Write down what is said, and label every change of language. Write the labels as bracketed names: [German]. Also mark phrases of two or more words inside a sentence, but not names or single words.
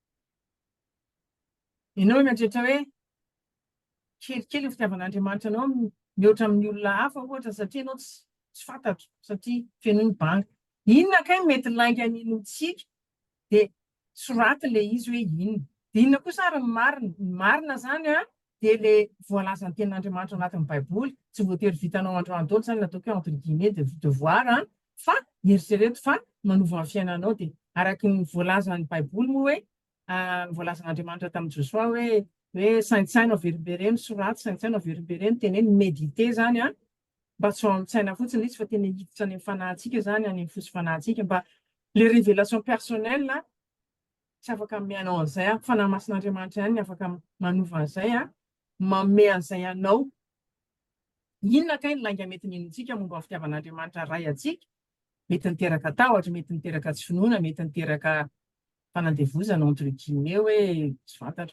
[Malagasy] Ianao mieritreritra hoe kelikely ny fitiavan'Andriamanitra anao mihoatra amin'ny olona hafa ohatra satria ianao tsy fantatro satria fenoiny banga. Inona kay mety langa ninontsika dia soraty ilay izy hoe inona. Dia inona kosa ary ny marina zany dia ilay voalazan'ny tenin'Andriamanitra anatin'ny Baiboly tsy voatery vitanao androany daholo zany ataoko hoe [French] entre guillemets de devoir [Malagasy] fa eritrereto fa manova ny fiainanao dia araka ny voalazan'ny Baiboly moa hoe voalazan'Andriamanitra tamin'i Joshua hoe saintsaina averimbereny soraty saintsaina averimbereny teneny méditer zany mba tsy ao amin'ny-tsaina fotsiny izy fa tena hiditra any amin'ny fanahintsika zany any amin'ny fosy fanahintsika mba [French] les révélations personnelles [Malagasy] tsy afaka miainao an'izay fanahy masin'Andriamanitra ihany afaka manova an'izay manome an'izay anao. Inona kay ny langa mety ninontsika momba ny fitiavan'Andriamanitra ray antsika mety niteraka tahotra mety niteraka tsy finoana mety niteraka fanandevozana [French] entre guillemets [Malagasy] hoe tsy fantatra.